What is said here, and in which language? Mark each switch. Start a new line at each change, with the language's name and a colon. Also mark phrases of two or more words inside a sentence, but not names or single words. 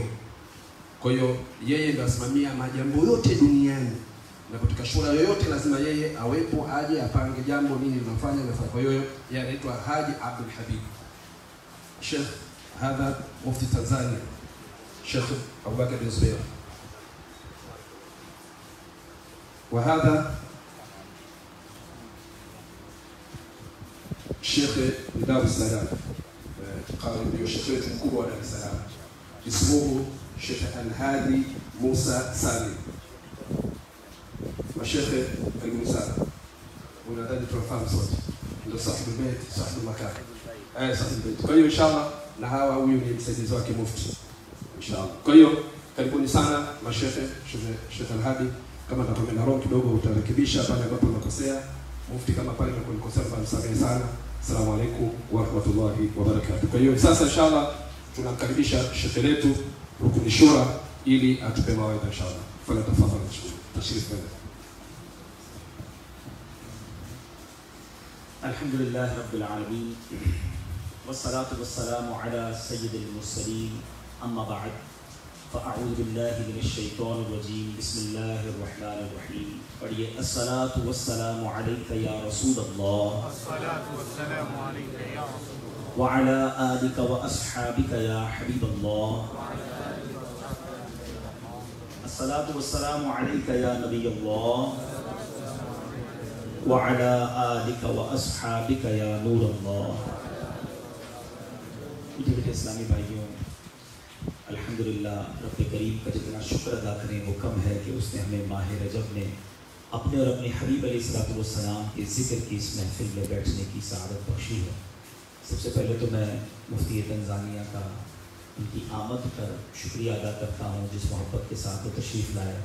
Swahili: Kwa hiyo yeye ndiye asimamia majambo yote duniani, na katika shura yoyote lazima yeye awepo, aje apange jambo nini linafanya na. Kwa hiyo yeye anaitwa Haji Abdul Habib.
Arabic: شيخ هذا مفتي تنزانيا، شيخ أبوبكر بن زبير. وهذا شيخ دار السلام، قال الشيخ
Swahili: mkubwa wa Dar es Salaam,
Arabic: اسمه شيخ الهادي موسى سالم.
Swahili: Mashekhe karibu sana. Unadhani tunafahamu sote ndio
Arabic: صاحب البيت، صاحب المكان. صاحب البيت.
Swahili: Kwa hiyo inshallah, na hawa huyu ni msaidizi wake mufti inshallah. Kwa hiyo karibuni sana mashekhe. Sheikh Al-Hadi, kama nitakwenda roho kidogo utarekebisha pale ambapo unakosea. Mufti kama pale unakonikosea msamehe sana.
Arabic: السلام عليكم ورحمة الله وبركاته.
Swahili: Kwa hiyo sasa inshallah tunamkaribisha shekhe letu Rukni Shura ili atupe mawaidha inshallah. Fala tafadhali tashrif bana.
Arabic: الحمد لله رب العالمين والصلاة والسلام على سيد المرسلين أما بعد فأعوذ بالله من الشيطان الرجيم بسم الله الرحمن الرحيم پڑھیے الصلاة والسلام عليك يا رسول الله الصلاة والسلام عليك يا رسول الله وعلى آلك وأصحابك يا حبيب الله الصلاة والسلام عليك يا نبي الله وعلى آلك وأصحابك يا نور الله.
Urdu: میٹھے اسلامی بھائیوں، الحمدللہ رب کریم کا جتنا شکر ادا کریں وہ کم ہے کہ اس نے ہمیں ماہ رجب میں اپنے اور اپنے حبیب علیہ الصلوۃ والسلام کے ذکر کی اس محفل میں بیٹھنے کی سعادت بخشی ہے. سب سے پہلے تو میں مفتی تنزانیہ کا ان کی آمد پر شکریہ ادا کرتا ہوں، جس محبت کے ساتھ وہ تشریف لائے.